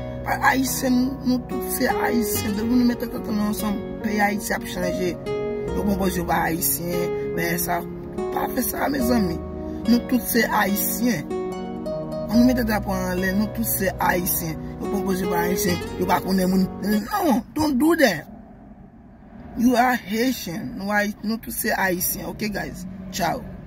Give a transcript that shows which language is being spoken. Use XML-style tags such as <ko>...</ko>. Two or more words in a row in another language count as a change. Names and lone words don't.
<ht>Pa Ayisyen, nou tout se Ayisyen. Depi nou mete tèt nou ansanm, peyi Ayiti ap chanje. Yo pwopoze yo pa Ayisyen, bè sa. Pa fè sa, mezanmi. Nou tout se Ayisyen. On nou mete drapò an lè, nou tout se Ayisyen. Yo pwopoze yo pa Ayisyen, yo pa konnen moun. Non,</ht> <en>don't do that. You are Haitian.</en> <ht>Nou ay-, nou tout se Ayisyen.</ht> <en>Ok, guys? Ciao.</en>